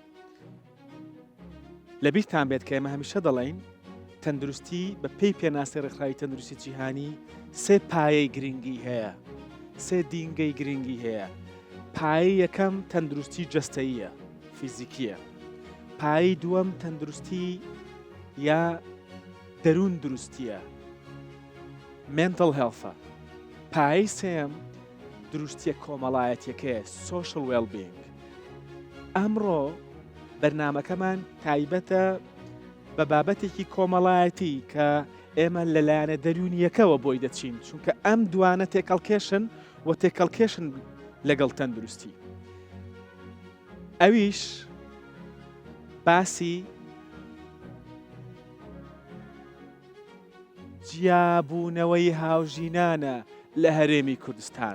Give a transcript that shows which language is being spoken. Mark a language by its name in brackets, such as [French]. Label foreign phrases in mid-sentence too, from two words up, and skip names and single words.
[Central Kurdish] لەبیرتان بێت کە ئێمە هەمیشە دەڵێین تەندروستی بە پێی پێناسی ڕێکخراوی تەندروستی جیهانی سێ پایەی گرنگی هەیە، سێ دینگەی گرنگی هەیە. پایەی یەکەم تەندروستی جەستەییە، فیزیکیە. پایەی دووەم تەندروستی یا دەروون دروستیە، [English] mental health. [Central Kurdish] پایەی سێم دروستیە کۆمەڵایەتیەکەیە، [English] social well-being. [Central Kurdish] ئەمڕۆ بەرنامەکەمان تایبەتە بە بابەتێکی کۆمەڵایەتی کە ئێمە لەلایەنە دەرونیەکەوە بۆی دەچین، چونکە ئەم دوانە تێکەڵکێشن و تێکەڵکێشن لەگەڵ تەندروستی. ئەویش باسی جیابوونەوەی هاوژینانە لە هەرێمی کوردستان.